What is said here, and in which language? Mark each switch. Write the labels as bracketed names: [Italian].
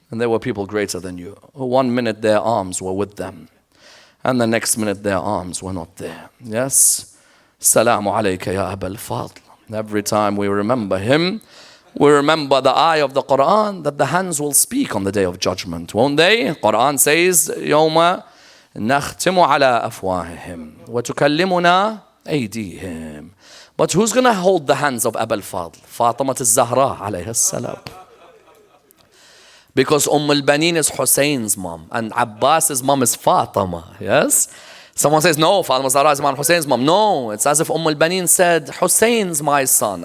[English] And there were people greater than you who 1 minute their arms were with them. And the next minute their arms were not there. Yes. Salamu alayka ya Abul Fadl. Every time we remember him, we remember the ayah of the Quran that the hands will speak on the Day of Judgment, won't they? Quran says, [Arabic] يَوْمَ نَخْتِمُ عَلَىٰ أَفْوَاهِهِمْ وَتُكَلِّمُنَا أَيْدِيهِمْ. [English] But who's going to hold the hands of Abul Fadl? Fatima al-Zahra alayha salam. Because al-Banin is Hussein's mom and Abbas's mom is Fatima, yes? Someone says, no, Fatima Zahra is Hussein's mom. No, it's as if al-Banin said, Hussein's my son.